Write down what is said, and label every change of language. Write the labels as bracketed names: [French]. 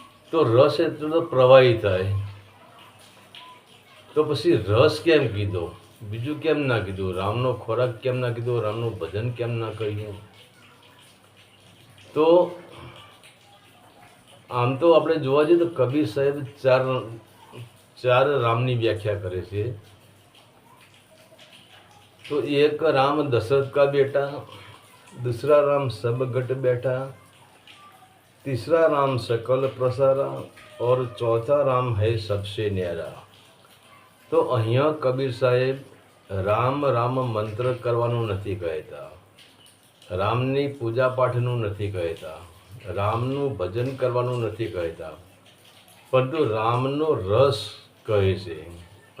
[Gujarati] તો રસ એટલે તો પ્રવાહી થાય, તો પછી રસ કેમ કીધો, બીજું કેમ ના કીધું, રામનો ખોરાક કેમ ના કીધો, રામનું ભજન કેમ ના કહ્યું। તો આમ તો આપણે જોવા જઈએ તો કબીર સાહેબ ચાર રામની વ્યાખ્યા કરે છે। [Hindi] तो एक राम दशरथ का बेटा, दूसरा राम सब घट बैठा, तीसरा राम सकल प्रसारा और चौथा राम है सबसे न्यारा। [Gujarati] तो અહીંયા કબીર સાહેબ રામ રામ મંત્ર કરવાનું નથી કહેતા, રામની પૂજા પાઠનું નથી કહેતા, રામનું ભજન કરવાનું નથી કહેતા, પરંતુ રામનો રસ કહે છે।